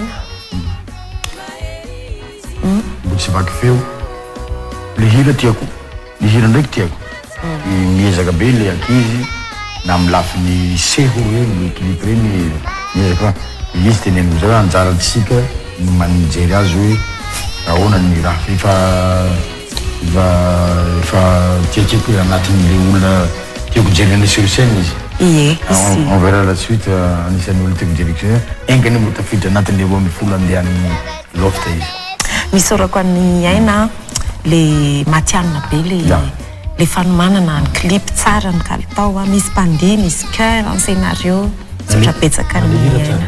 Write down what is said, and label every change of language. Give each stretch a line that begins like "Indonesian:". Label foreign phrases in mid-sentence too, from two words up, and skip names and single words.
Malagasy: mbo tsy vaky feo le hira tiako le hira ndraiky tiako miezaka be le ankizy na amin'ny lafiny seho reny clip reny miezaka izy teneniko zao anjarantsika manijery azy hoe ahoana ny raha efa tiatiako anatin'le olona tiako jerena
French: sur scène
Malagasy: izy.
French: On verra la suite
Malagasy: anisan'ny olo tiako direction engany mbo tafiditra anatin'le roa ambin'ny folo andehan'ny lofta izy misorako an'ny aina le matianina be le fanomanana ny clip tsara ny kalitao misy mpandeha misy cœur ny scénario sotra betsaka ny aina